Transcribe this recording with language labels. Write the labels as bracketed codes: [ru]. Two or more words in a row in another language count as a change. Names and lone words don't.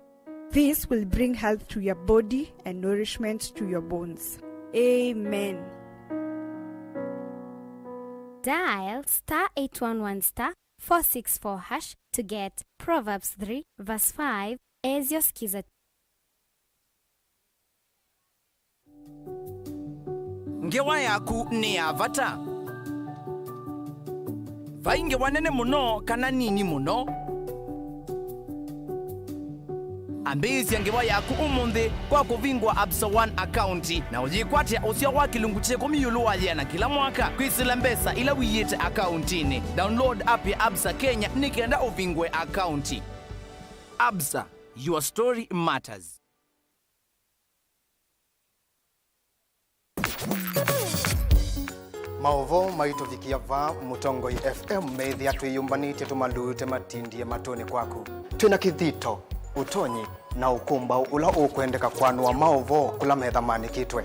[en] This will bring health to your body and nourishment to your bones. Amen. Dial *811*464# to get Proverbs 3 verse 5 as your skiza. [kam] Ngewa yaku ni avata. Vainge wanene muno kana nini muno. Ambizi yangewa yaku umunde kwa kuvingwa Absa One account na ujikwatia usio wa kilungu cheko miyulu waliana kila mwaka kwisila mbesa ila wiyete accountini. [en] Download app [kam] ya Absa Kenya nikienda uvingwe account. [en] Absa, your story matters. Maovo maitovikia va Mutongo FM methi atwiyumbanite tumalute matindie matoni kwaku. Twina kithito, utonyi na ukumba ula ukwendeka kwanua maovo kula methamani kitwe.